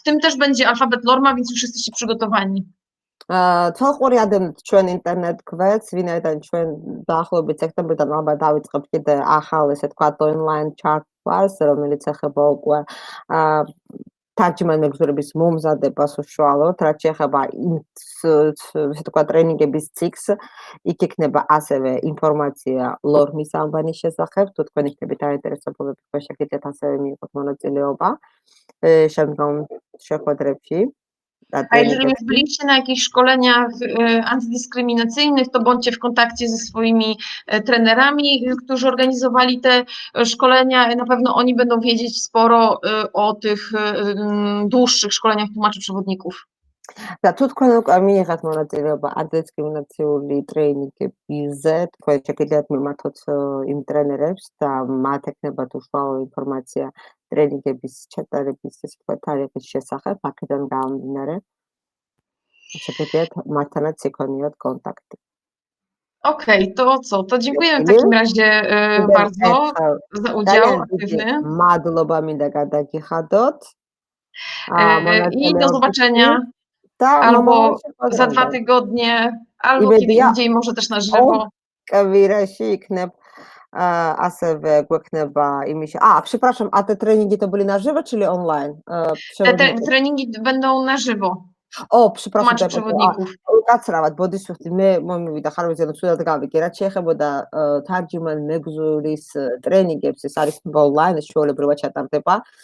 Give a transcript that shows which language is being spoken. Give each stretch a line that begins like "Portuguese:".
Polish: W tym też będzie alfabet Lorma, więc już jesteście przygotowani.
Georgian: თვალყური ადევნებთ ჩვენ ინტერნეტ გვერდს, ვინაიდან ჩვენ დაახლოებით სექტემბრიდან ალბათ დავიწყებთ კიდე ახალ ესე ვთქვათ ონლაინ ჩარტს, რომელიც ეხება უკვე თარჯიმან მეგზურების მომზადებას უშუალოდ, რაც შეეხება ესე ვთქვათ ტრენინგების ციკლს, იქ იქნება ასევე ინფორმაცია ლორმის ამბანის შესახებ, თუ თქვენ იქნებით დაინტერესებული, თქვენ შეგიძლიათ ასევე მიიღოთ მონაწილეობა შემდგომ შეხვედრებში.
Polish: A jeżeli już byliście na jakichś szkoleniach antydyskryminacyjnych, to bądźcie w kontakcie ze swoimi trenerami, którzy organizowali te szkolenia. Na pewno oni będą wiedzieć sporo o tych dłuższych szkoleniach tłumaczy przewodników.
Georgian: და თუ თქვენ უკვე მიიღეთ მონაწილეობა ანტიდისკრიმინაციული ტრეინინგებზე, თქვენ შეგიძლიათ მიმართოთ იმ ტრენერებს და მათ ექნებათ უშუალო ინფორმაცია ტრენინგების ჩატარების ესე ვთქვათ თარიღის შესახებ, აქედან გამომდინარე შეგიძლიათ მათთანაც იქონიოთ კონტაქტი.
Polish: Okej, to co? To dziękujemy w takim razie bardzo za udział aktywny.
Georgian: მადლობა მინდა გადაგიხადოთ.
Polish: I do zobaczenia. Albo za 2 tygodnie, albo kiedy indziej, może też na żywo.
Georgian: კვირაში იქნებ ასევე გვექნება იმის.
Polish: Przepraszam, a te treningi to byli na żywo, czyli online? Te treningi będą na żywo. Przepraszam, przewodników.
Georgian: კაცრავად, ბოდიშვიხტი, მე მომივიდა ხარვეზიანო ცუდად გავიგე, რაც შეეხებოდა თარჯიმან მეგზურის ტრენინგებს, ეს არის ონლაინ, ეს ჩვეულებრივად ჩატარდება.